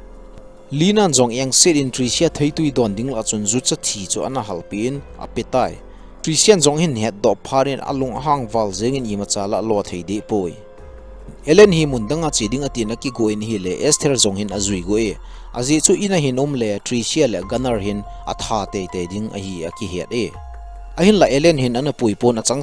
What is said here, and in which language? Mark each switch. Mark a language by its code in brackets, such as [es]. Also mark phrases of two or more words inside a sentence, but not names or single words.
[tcz] Linan zong yang sit in Tricia theitui don ding la chun zu cha thi chu ana halpin apetai Trician zong hin het do pharin alung hang wal zengin ima chala lo theidi poi Ellen hi mundanga chiding atin aki goin hi le Esther zong hin azui goe aji chu ina hin le Tricia le gunner hin atha te te ding a hi aki het e ahin la Ellen hin ana puipon achang